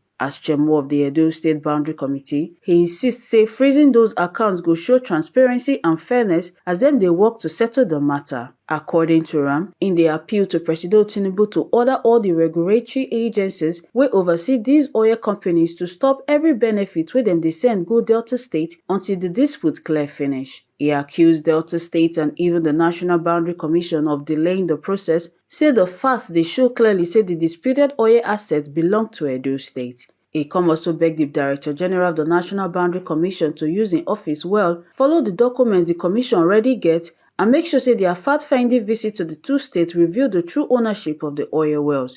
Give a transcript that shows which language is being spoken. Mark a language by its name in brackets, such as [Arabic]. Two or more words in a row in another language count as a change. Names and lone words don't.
[Nigerian Pidgin] As chairman of the Edo State Boundary Committee, he insists say freezing those accounts go show transparency and fairness as dem dey work to settle the matter. According to am, im dey appeal to President Tinubu to order all the regulatory agencies wey oversee these oil companies to stop every benefit wey dem dey send go Delta State until the dispute clear finish. He accused Delta State and even the National Boundary Commission of delaying the process, say the facts dey show clearly say the disputed oil assets belong to Edo State. He come also beg the Director General of the National Boundary Commission to use im office well, follow the documents the Commission already get, and make sure say their fact-finding visit to the two states reveal the true ownership of the oil wells.